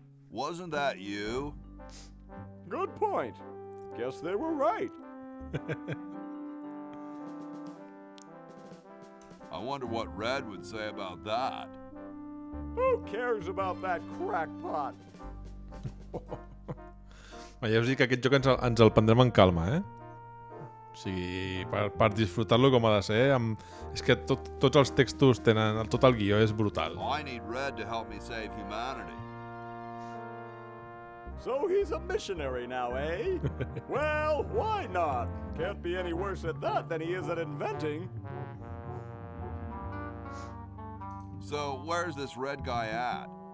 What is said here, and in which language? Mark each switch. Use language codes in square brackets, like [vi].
[en] Wasn't that you? Good point. Guess they were right. I wonder what Red would say about that. Who cares about that crackpot? [ca] Ja us dic que aquest joc ens el prendrem en calma, O sigui, per disfrutar-lo com ha de ser, és que tots els textos tenen... Tot el guió és brutal. [en] I need Red to help me save humanity. So he's a missionary now, eh? Well, why not? Can't be any worse at that than he is at inventing. So, where's this Red guy at?